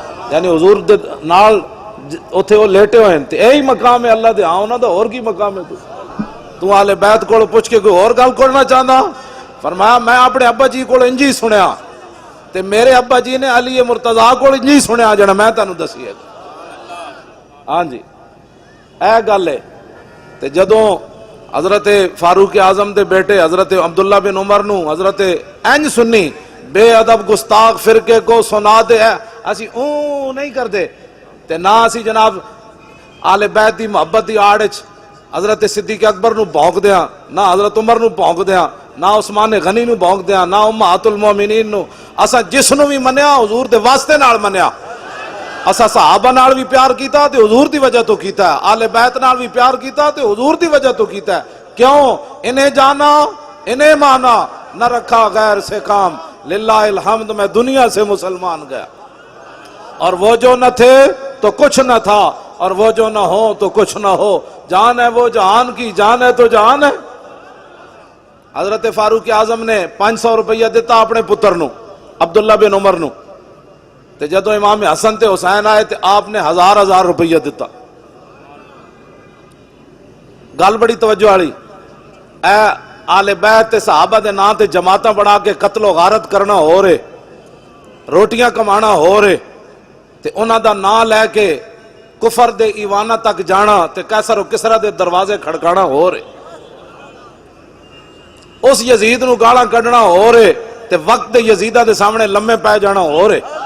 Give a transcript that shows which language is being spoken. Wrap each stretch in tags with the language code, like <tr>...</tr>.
<pa>یعنی حضور دے نال اوتھے وہ لیٹے ہوئے ہیں تے یہی مقام ہے اللہ دے ہاں انہاں دا اور کی مقام ہے؟ تو اہل بیت کو پوچھ کے کوئی اور گل کرنا چاہتا؟ فرمایا میں اپنے ابا جی کو انجی سنیا تے میرے ابا جی نے علی مرتضیٰ کو انجی سنیا جڑا میں تانوں دسی ہے. ہاں جی اے گل ہے. تے جدوں حضرت فاروق اعظم دے بیٹے حضرت عبداللہ بن عمر نو حضرت انج سنی بے ادب گستاخ فرقے کو سنا دے اسی اوں نہیں کردے تے نہ اسی جناب آل بیت دی محبت دی آڑ وچ حضرت صدیق اکبر نو بھونک دیاں، نہ حضرت عمر نو بھونک دیاں، نہ عثمان غنی نو بھونک دیاں، نہ امہات المومنین نو. اسا جس نو بھی منیا حضور دے واسطے نال منیا. اسا صحابہ نال بھی پیار کیتا تے حضور دی وجہ تو کیتا ہے، آل بیت نال بھی پیار کیتا تے حضور دی وجہ تو کیتا ہے.</pa> <ur>کیوں؟ انہیں جانا انہیں مانا نہ رکھا غیر سے کام، للہ الحمد میں دنیا سے مسلمان گیا. اور وہ جو نہ تھے تو کچھ نہ تھا، اور وہ جو نہ ہو تو کچھ نہ ہو. جان ہے وہ جہان کی، جان ہے تو جہان ہے.</ur> <pa>حضرت فاروق اعظم نے 500 روپیہ دیتا اپنے پتر نو عبداللہ بن عمر نو تے جدو امام حسن تے حسین آئے تے آپ نے 1000 روپیہ دیتا. گل بڑی توجہ والی. اے آل بیت تے صحابہ دے نام تے جماعتاں بڑھا کے قتل و غارت کرنا ہو رہے، روٹیاں کمانا ہو رہے تے انہاں دا نام لے کے کفر دے ایوانہ تک جانا تے قیصر و کسریٰ دے دروازے کھڑکانا ہو رہے، اس یزید نو گالاں کڈنا ہو رہے تے وقت دے یزیدہ دے سامنے لمے پے جانا ہو رہے.</pa>